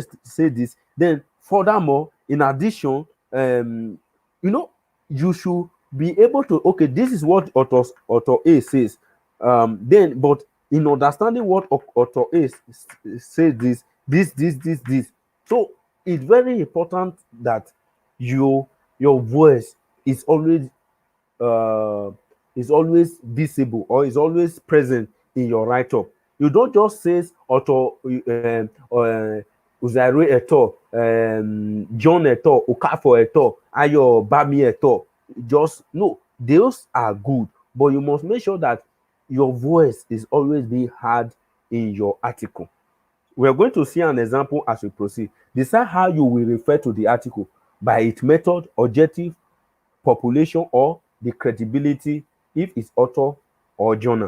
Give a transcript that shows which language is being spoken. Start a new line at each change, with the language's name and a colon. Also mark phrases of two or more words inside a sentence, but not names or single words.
English: say this, then furthermore, in addition, you know, you should be able to, okay, this is what author A says, then but in understanding what author A says, this, so it's very important that your your voice is always uh, is always visible or is always present in your write up. You don't just say auto Uzaire eto, John eto, Okafo eto, Ayo Bami eto. Just no, those are good, but you must make sure that your voice is always being heard in your article. We are going to see an example as we proceed. Decide how you will refer to the article by its method, objective, population, or the credibility, if it's author or journal.